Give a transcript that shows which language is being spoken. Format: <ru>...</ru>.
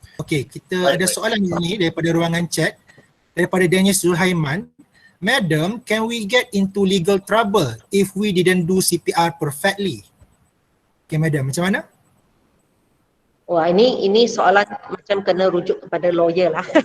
<ms>Okey, kita ada soalan ini daripada ruangan chat daripada Daniel Zulhaiman.</ms> <en>Madam, can we get into legal trouble if we didn't do CPR perfectly?</en> <ms>Okay, Madam, macam mana? Wah, ini soalan macam kena rujuk kepada lawyer lah.</ms>